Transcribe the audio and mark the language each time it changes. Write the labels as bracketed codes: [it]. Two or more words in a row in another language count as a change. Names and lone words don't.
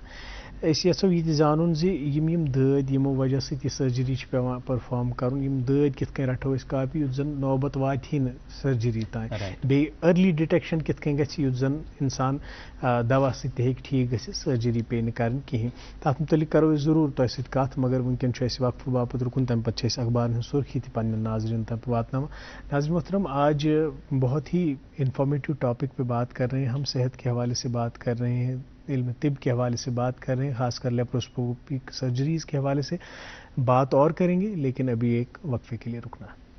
[ks] أسۍ یژھو یہِ تہِ زانُن زِ یِم دٲدۍ یِمو وجہ سۭتۍ یہِ سرجری چھِ پیوان پٔرفارم کرُن یِم دٲدۍ کِتھ کٔنۍ رٹو أسۍ کاپی یُتھ زن نوبت واتہِ نہٕ سرجری تانۍ بیٚیہِ [en] early detection [ks] کِتھ کٔنۍ گژھِ یُتھ زن انسان دوا سۭتۍ تہِ ہیٚکہِ ٹھیٖک گٔژھِتھ سرجری پیٚیہِ نہٕ کرٕنۍ کِہینۍ. تتھ متعلق کرو أسۍ ضروٗر تۄہہِ سۭتۍ کتھ مگر وٕنکیٚن چھُ اَسہِ وقفہٕ باپتھ رُکُن تمہِ پتہٕ چھِ أسۍ اخبارن ہٕنٛز سُرخی تہِ پننٮ۪ن ناظرین تک واتناوان. [ur] ناظرین محترم آج بہت ہی [en] informative topic [ur] پہ بات کر رہے ہیں ہم صحت کے حوالے سے بات کر رہے ہیں علم طب کے حوالے سے بات کر رہے ہیں خاص کر [en] laparoscopic surgeries [ur] کے حوالے سے بات اور کریں گے لیکن ابھی ایک وقفے کے لیے رکنا.